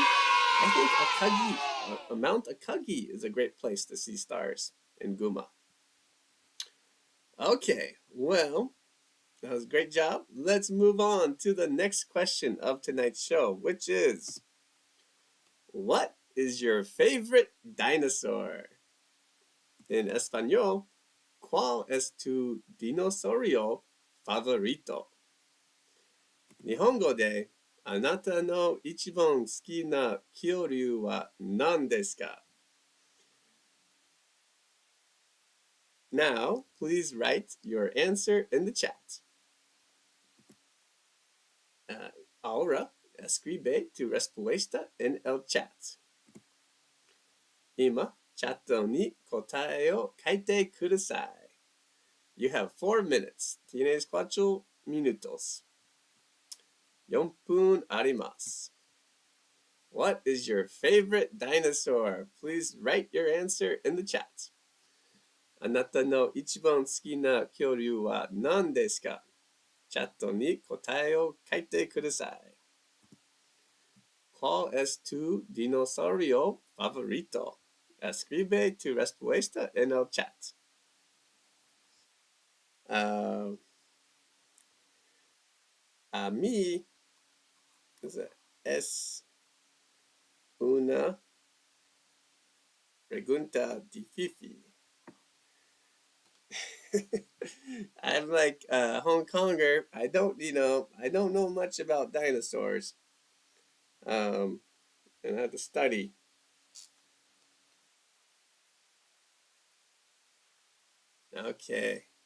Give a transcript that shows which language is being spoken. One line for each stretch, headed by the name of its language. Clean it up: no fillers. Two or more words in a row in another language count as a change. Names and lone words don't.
English: I think Mount Akagi is a great place to see stars in Guma. Okay, well, that was a great job. Let's move on to the next question of tonight's show, which is, what is your favorite dinosaur?
Spanish: In Español, ¿cuál es tu dinosaurio favorito?
Japanese: 日本語で、あなたの一番好きな恐竜は何ですか?
English: Now, please write your answer in the chat.
Spanish: Ahora, escribe tu respuesta en el chat.
Japanese: 今、チャットに答えを書いてください.
English: You have 4 minutes.
Spanish: Tienes 4 minutos.
Japanese: 4 分あります。
English: What is your favorite dinosaur? Please write your answer in the chat.
Japanese: あなたの一番好きな恐竜は何ですか？チャットに答えを書いてください。
Spanish: ¿Cuál es tu dinosaurio favorito? Escribe tu respuesta en el chat. A mí es una pregunta difícil.
English: I'm like a Hong Konger. I don't know much about dinosaurs. And I have to study. Okay.